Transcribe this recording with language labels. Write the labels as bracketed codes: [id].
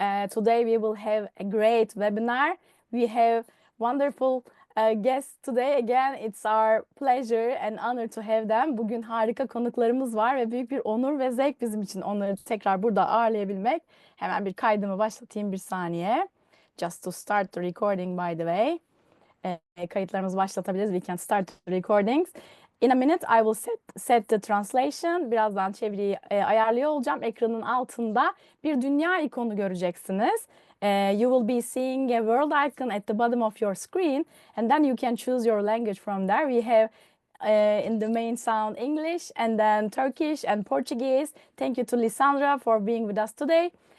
[en] Today we will have a great webinar. We have wonderful guests today. Again, it's our pleasure and honor to have them. [tr] Bugün harika konuklarımız var ve büyük bir onur ve zevk bizim için onları tekrar burada ağırlayabilmek. Hemen bir kaydımı başlatayım bir saniye. [en] Just to start the recording by the way. [tr] Kayıtlarımızı başlatabiliriz. [en] We can start the recordings. In a minute I will set the translation. [tr] Birazdan çeviriyi ayarlıyor olacağım. Ekranın altında bir dünya ikonu göreceksiniz. [en] You will be seeing a world icon at the bottom of your screen, and then you can choose your language from there. We have in the main sound English, and then Turkish and Portuguese. Thank you to Lisandra for being with us today.